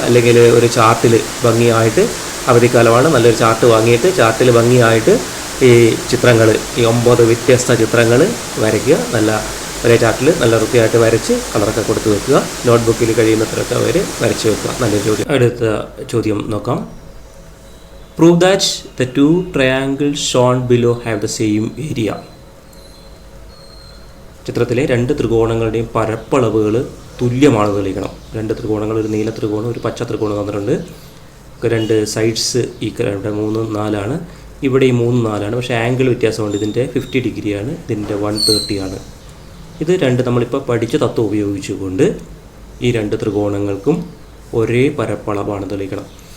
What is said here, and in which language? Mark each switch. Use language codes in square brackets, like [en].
[ml] അല്ലെങ്കിൽ ഒരു ചാർട്ടിൽ ഭംഗിയായിട്ട്, അവധിക്കാലമാണ്, നല്ലൊരു ചാർട്ട് വാങ്ങിയിട്ട് ചാർട്ടിൽ ഭംഗിയായിട്ട് ഈ ചിത്രങ്ങൾ, ഈ 9 വ്യത്യസ്ത ചിത്രങ്ങൾ വരയ്ക്കുക. നല്ല ഒരേ ചാർട്ടിൽ നല്ല വൃത്തിയായിട്ട് വരച്ച് കളറൊക്കെ കൊടുത്ത് വെക്കുക. നോട്ട്ബുക്കിൽ കഴിയുന്നത്രയൊക്കെ അവർ വരച്ച് വെക്കുക. നല്ലൊരു ചോദ്യം. അടുത്ത ചോദ്യം നോക്കാം. [en] Prove that the 2 triangles shown below have the same area. [ml] ചിത്രത്തിലെ 2 ത്രികോണങ്ങളുടെയും പരപ്പളവുകൾ തുല്യമാണ് തെളിയിക്കണം. 2 ത്രികോണങ്ങൾ, ഒരു നീല ത്രികോണം, ഒരു പച്ച ത്രികോണം തന്നിട്ടുണ്ട്. 2 സൈഡ്സ് ഈക്വൽ, ഇവിടെ 3, 4 ഇവിടെ ഈ 3, 4 പക്ഷേ ആംഗിൾ വ്യത്യാസമുണ്ട്. ഇതിൻ്റെ 50 ഡിഗ്രിയാണ്, ഇതിൻ്റെ 130 ഇത് 2 നമ്മളിപ്പോൾ പഠിച്ച തത്വം ഉപയോഗിച്ചുകൊണ്ട് ഈ 2 ത്രികോണങ്ങൾക്കും ഒരേ പരപ്പളവാണ് തെളിയിക്കണം.